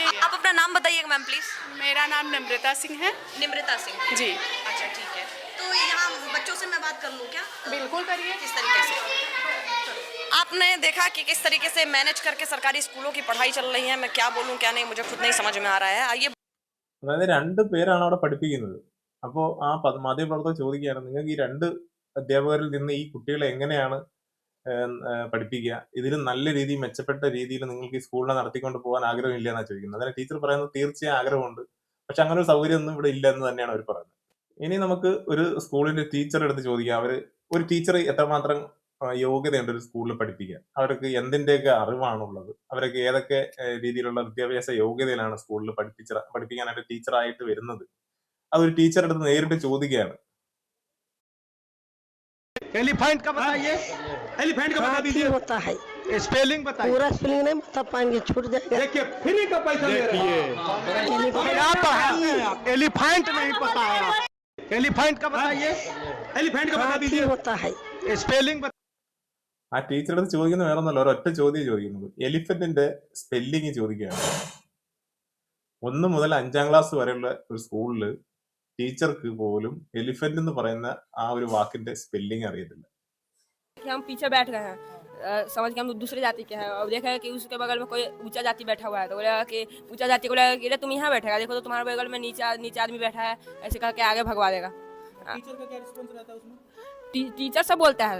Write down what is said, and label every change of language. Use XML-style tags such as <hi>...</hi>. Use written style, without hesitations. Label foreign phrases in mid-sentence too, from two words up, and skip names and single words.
<hi>आप अपना नाम बताइएगा</hi> <en>ma'am please.</en> <hi>मेरा नाम निमृता सिंह है। निमृता सिंह जी अच्छा ठीक है। तो यहाँ बच्चों से मैं बात कर लूँ क्या? बिल्कुल करिए। किस तरीके से आपने देखा कि किस तरीके से मैनेज करके सरकारी स्कूलों की पढ़ाई चल रही है? मैं क्या बोलूँ क्या नहीं, मुझे खुद नहीं समझ में आ रहा है। आइए</hi> <ml>അതായത് 2 പേരാണ് അവിടെ പഠിപ്പിക്കുന്നത്. അപ്പോൾ ആ മാധ്യമപ്രവർത്തകർ ചോദിക്കുകയാണ്, നിങ്ങൾക്ക് ഈ 2 അധ്യാപകരിൽ നിന്ന് ഈ കുട്ടികളെ എങ്ങനെയാണ് പഠിപ്പിക്കുക? ഇതിലും നല്ല രീതിയിൽ മെച്ചപ്പെട്ട രീതിയിൽ നിങ്ങൾക്ക് ഈ സ്കൂളിനെ നടത്തിക്കൊണ്ട് പോകാൻ ആഗ്രഹമില്ല എന്നാണ് ചോദിക്കുന്നത്. അതിന് ടീച്ചർ പറയുന്നത് തീർച്ചയായും ആഗ്രഹമുണ്ട്, പക്ഷെ അങ്ങനെ ഒരു സൗകര്യം ഒന്നും ഇവിടെ ഇല്ല എന്ന് തന്നെയാണ് അവർ പറയുന്നത്. ഇനി നമുക്ക് ഒരു സ്കൂളിന്റെ ടീച്ചറെ അടുത്ത് ചോദിക്കാം, ഒരു ടീച്ചർ എത്രമാത്രം യോഗ്യതയുണ്ട് ഒരു സ്കൂളിൽ പഠിപ്പിക്കാൻ? അവർക്ക് എന്തിന്റെയൊക്കെ അറിവാണുള്ളത്? അവരൊക്കെ ഏതൊക്കെ രീതിയിലുള്ള വിദ്യാഭ്യാസ യോഗ്യതയിലാണ് സ്കൂളിൽ പഠിപ്പിക്കാനായിട്ട് ടീച്ചറായിട്ട് വരുന്നത്? അതൊരു ടീച്ചറുടെ അടുത്ത് നേരിട്ട് ചോദിക്കുകയാണ്. एलिफेंट का बताइए, एलिफेंट का बता दीजिए। होता है स्पेलिंग बताइए। पूरा स्पेलिंग नहीं बता पाएंगे, छूट जाएगा। देखिए फ्री का पैसा ले रहे हैं। क्या तो है, एलिफेंट नहीं पता है। एलिफेंट का बताइए, एलिफेंट का बता दीजिए। होता है स्पेलिंग ആ ടീച്ചറുടെ അടുത്ത് ചോദിക്കുന്ന വേറെ ഒന്നല്ല, ഒരൊറ്റ ചോദ്യം ചോദിക്കുന്നത്. എലിഫന്റിന്റെ സ്പെല്ലിങ് ചോദിക്കുകയാണ്. 1 മുതൽ 5ാം ക്ലാസ് വരെയുള്ള ഒരു സ്കൂളിൽ ടീച്ചർക്ക് പോലും എലിഫന്റ് എന്ന് പറയുന്ന ആ ഒരു വാക്കിന്റെ സ്പെല്ലിങ് അറിയത്തില്ല.</ml> <hi>कि हम पीछे बैठ गए हैं, समझ के हम दूसरे जाति के हैं और देखा है कि उसके बगल में कोई ऊंचा जाति बैठा हुआ है, तो बोला कि ऊंचा जाति को बोला कि तुम यहाँ बैठेगा, देखो तो तुम्हारे बगल में नीचे आदमी बैठा है, ऐसे कह के आगे भगवा देगा। टीचर का क्या रिस्पॉन्स रहता है उसमें? टीचर सब बोलता है।</hi>